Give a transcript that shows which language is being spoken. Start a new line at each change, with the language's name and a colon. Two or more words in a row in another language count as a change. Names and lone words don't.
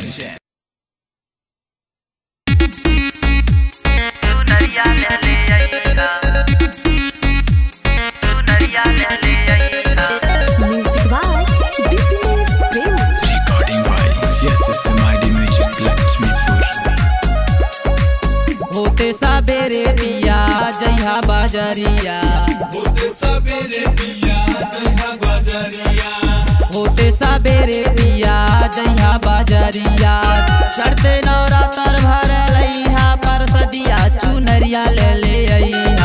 English: Music by BPS Prem. recording by SMID Music लक्ष्मीपुर।
Bhojpuri: होते सबेरे पिया जइहा बाजरिया, होते सबेरे पिया जइहा बाजरिया, होते सबेरे पिया जइहा बाजरिया। चढ़ते नवरात्र भर लइहा परसदिया, चुनरिया ले ले अइहा।